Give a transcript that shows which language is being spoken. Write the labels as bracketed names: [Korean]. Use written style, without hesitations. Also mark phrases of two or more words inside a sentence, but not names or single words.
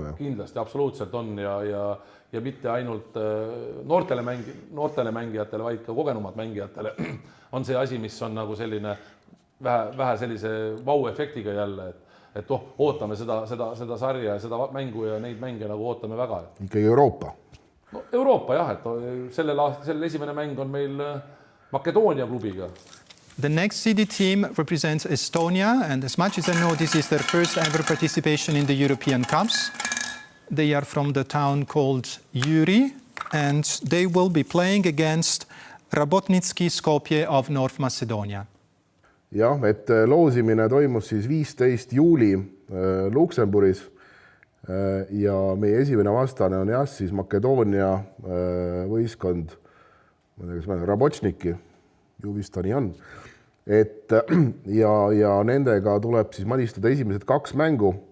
[Estonian] Kindlasti, absoluutselt on ja mitte ainult noortele mängijatele, vaid ka kogenumad mängijatele on see asi, mis on nagu selline vähe sellise vau-efektiga jälle, et ootame seda sarja ja seda mängu ja neid mänge nagu ootame väga. Ikkagi Euroopa. No, Euroopa jah, et sellel esimene mäng on meil Makedoonia klubiga. [English] The next seeded team represents Estonia, and as much as I know, this is their first ever participation in the European Cups. They are from the town called Jüri, and they will be playing against Rabotnitski Skopje of North Macedonia. [Estonian] Jah, et loosimine toimus siis 15 juuli Luksemburis ja meie esimene vastane on jah, siis Makedoonia võistkond, Rabotniki, ju vist ta nii on, et ja nendega tuleb siis madistada esimesed 2 mängu.